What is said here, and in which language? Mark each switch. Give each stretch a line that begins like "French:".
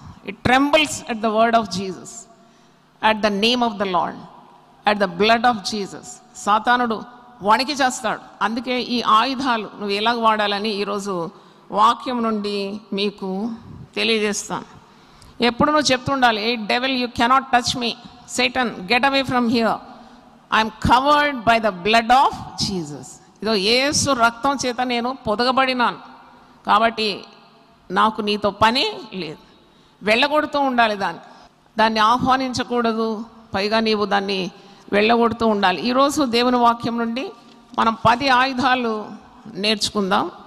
English: It trembles at the word of Jesus, at the name of the Lord, at the blood of Jesus.
Telugu: సాతానుడు వణికి చేస్తాడు. అందుకే ఈ ఆయుధాలు నువ్వు ఎలాగ వాడాలని ఈరోజు వాక్యం నుండి మీకు తెలియజేస్తాను. ఎప్పుడు నువ్వు చెప్తుండాలి,
English: Hey devil you cannot touch me, Satan, get away from here. I am covered by the blood of Jesus.
Telugu: ఇదో యేసు రక్తం చేత నేను పొదగబడినాను, కాబట్టి నాకు నీతో పని లేదు. వెళ్ళగొడుతూ ఉండాలి, దాన్ని ఆహ్వానించకూడదు. పైగా నీవు దాన్ని వెళ్ళగొడుతూ ఉండాలి. ఈరోజు దేవుని వాక్యం నుండి మనం 10 ఆయుధాలు నేర్చుకుందాం.